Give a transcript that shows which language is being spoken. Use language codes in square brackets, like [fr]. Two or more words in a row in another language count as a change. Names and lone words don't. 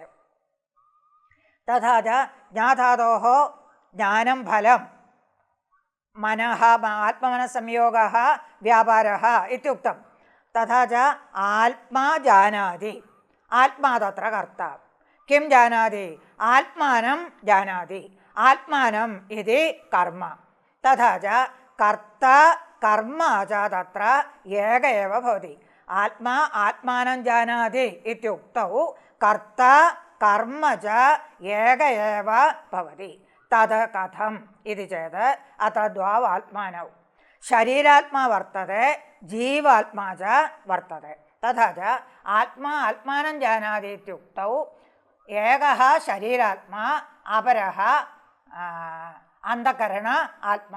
[sa] तथा च ज्ञाधातोः ज्ञानं फलं, मनः आत्ममनसंयोगः व्यापारः इत्युक्तं। तथा च आत्मा जानाति। आत्मा तत्र कर्ता। किं जानाति? आत्मानं जानाति। आत्मानम् इति कर्म। तथा च कर्ता കർമ്മ ച തത്ര ഏക ഏവ ഭവതി. ആത്മാ ആത്മാനം ജാനാതി ഇത്യുക്തൗ കർത്ത കർമ്മ ച ഏക ഏവ ഭവതി. തത് കഥം ഇതി ചേത് അത്ര ദ്വാവാത്മാനൗ ശരീരാത്മാ വർത്തതെ ജീവാത്മാ ച വർത്തതെ. തഥാ ച ആത്മാ ആത്മാനം ജാനാതി ഇത്യുക്തൗ ഏകഃ ശരീരാത്മാ അപരഃ അന്ധകരണ ആത്മാ.